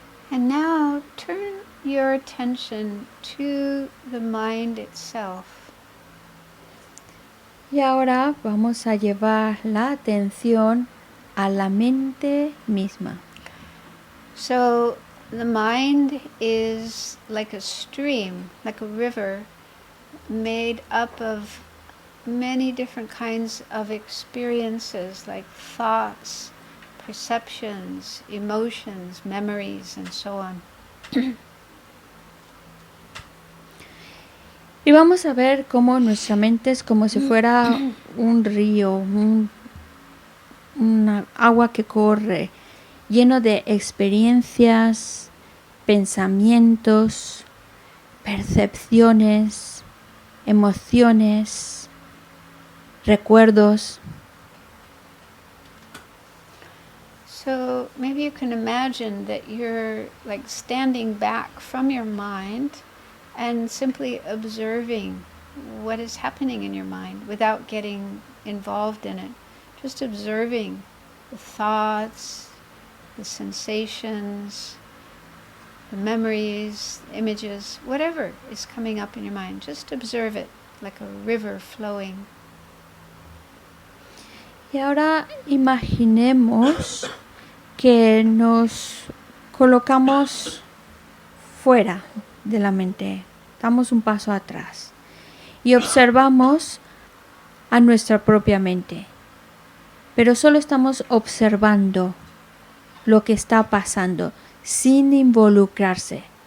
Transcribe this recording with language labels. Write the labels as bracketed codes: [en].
[en] And now turn your attention to the mind itself. [es] Y ahora vamos a llevar la atención a la mente misma. [en] So the mind is like a stream, like a river, made up of many different kinds of experiences, like thoughts, perceptions, emotions, memories, and so on. [es] Y vamos a ver cómo nuestra mente es como si fuera un río, una agua que corre, lleno de experiencias, pensamientos, percepciones, emociones, recuerdos. [en] So maybe you can imagine that you're like standing back from your mind and simply observing what is happening in your mind without getting involved in it. Just observing the thoughts, the sensations, the memories, images, whatever is coming up in your mind. Just observe it like a river flowing. [es] Y ahora imaginemos que nos colocamos fuera de la mente, damos un paso atrás y observamos a nuestra propia mente, pero solo estamos observando lo que está pasando sin involucrarse.